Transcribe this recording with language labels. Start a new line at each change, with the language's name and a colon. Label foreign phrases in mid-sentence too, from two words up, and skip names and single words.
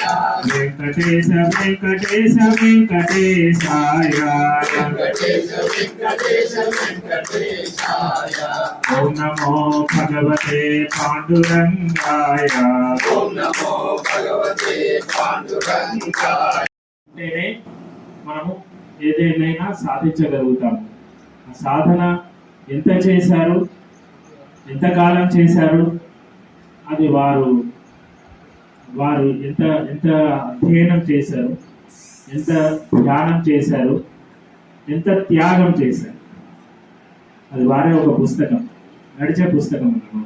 Sanskrit: वेंकटेश वेंकटेश वेंकटेशाय। वेंकटेश वेंकटेश वेंकटेशाय। ओम नमो भगवते पांडुरंगाय। ओम नमो भगवते पांडुरंगाय।
Telugu: అంటేనే మనము ఏదేమైనా సాధించగలుగుతాము. సాధన ఎంత చేశారు, ఎంతకాలం చేశారు, అది వారు ఎంత ఎంత అధ్యయనం చేశారు, ఎంత ధ్యానం చేశారు, ఎంత త్యాగం చేశారు, అది వారే ఒక పుస్తకం, నడిచే పుస్తకం అన్నమాట.